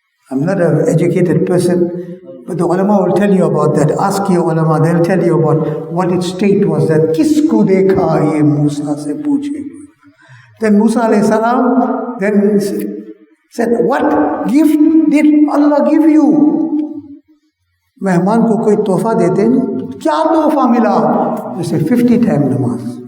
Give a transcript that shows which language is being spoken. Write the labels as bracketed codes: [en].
[en] I'm not an educated person, but the ulama will tell you about that. Ask your ulama, they'll tell you about what its state was. [hi] That किसको देखा ये मूसा से पूछे. [en] Then Musa alayhi salam then said, what gift did Allah give you? [hi] मेहमान को कोई तोहफा देते हैं, क्या तोहफा मिला? जैसे 50 times नमाज.